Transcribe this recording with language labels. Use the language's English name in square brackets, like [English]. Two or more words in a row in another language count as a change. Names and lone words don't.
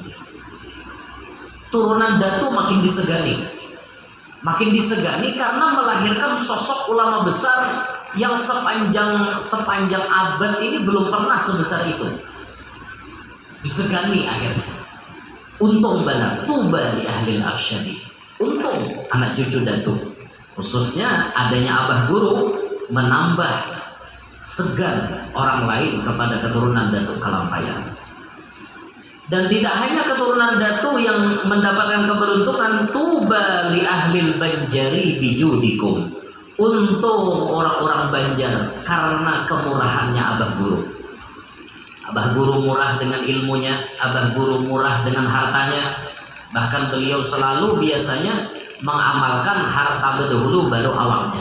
[Indonesian] Turunan Datu makin disegani karena melahirkan sosok ulama besar yang sepanjang abad ini belum pernah sebesar itu. Disegani akhirnya. Untung benar, [Arabic] tuba li ahlil arsyadi. [Indonesian] Untung anak cucu Datu, khususnya adanya Abah Guru, menambah segan orang lain kepada keturunan Datu Kalampayan. Dan tidak hanya keturunan Datu yang mendapatkan keberuntungan, [Arabic] tuba li ahlil banjari bijudikum. [Indonesian] Untung orang-orang Banjar karena kemurahannya Abah Guru. Abah Guru murah dengan ilmunya, Abah Guru murah dengan hartanya. Bahkan beliau selalu biasanya mengamalkan harta berdahulu baru awamnya.